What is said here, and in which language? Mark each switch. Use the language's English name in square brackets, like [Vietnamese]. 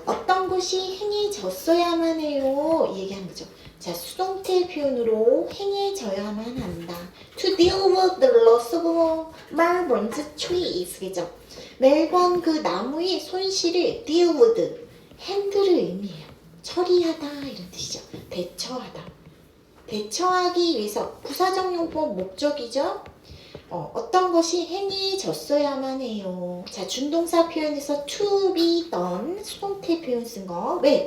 [Korean] 어떤 것이 행해졌어야만 해요. 얘기한 거죠. 자, 수동태 표현으로 행해져야만 한다. [English] To deal with the loss of Melbourne's trees. [Korean] 그죠? 멜번 그 나무의 손실을 deal with, handle을 의미해요. 처리하다 이런 뜻이죠. 대처하다. 대처하기 위해서 부사적 용법 목적이죠. 어떤 것이 행해졌어야만 해요. 자, 준동사 표현에서 to be done, 수동태 표현 쓴 거. 왜?